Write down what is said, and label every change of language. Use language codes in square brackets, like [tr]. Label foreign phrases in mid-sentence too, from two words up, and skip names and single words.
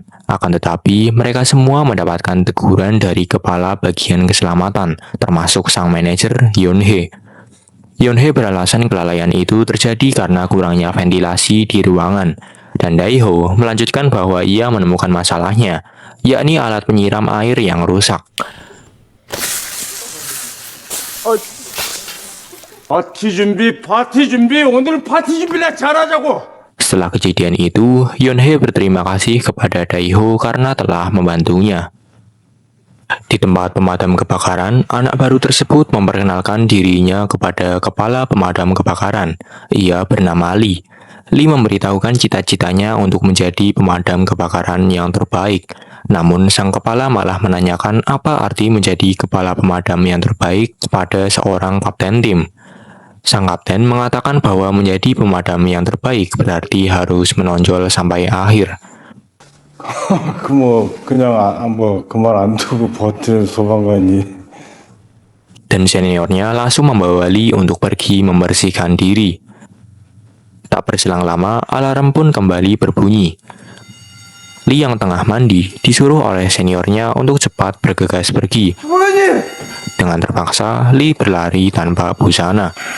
[id] Akan tetapi, mereka semua mendapatkan teguran dari kepala bagian keselamatan, termasuk sang manajer Yonhee. Yonhee beralasan kelalaian itu terjadi karena kurangnya ventilasi di ruangan. Dan Daeho melanjutkan bahwa ia menemukan masalahnya, yakni alat penyiram air yang rusak. [ko] 파티 준비. 오늘 파티 준비나 잘하자고. [id] Setelah kejadian itu, Yonhee berterima kasih kepada Daeho karena telah membantunya. Di tempat pemadam kebakaran, anak baru tersebut memperkenalkan dirinya kepada kepala pemadam kebakaran. Ia bernama Lee. Lee memberitahukan cita-citanya untuk menjadi pemadam kebakaran yang terbaik. Namun sang kepala malah menanyakan apa arti menjadi kepala pemadam yang terbaik kepada seorang kapten tim. Sang kapten mengatakan bahwa menjadi pemadam yang terbaik berarti harus menonjol sampai akhir. [ko] 그냥 그 말 안 두고 버티는 소방관이. [id] Dan seniornya langsung membawa Lee untuk pergi membersihkan diri. Tak berselang lama, alarm pun kembali berbunyi. Lee yang tengah mandi disuruh oleh seniornya untuk cepat bergegas pergi. Dengan terpaksa, Lee berlari tanpa busana.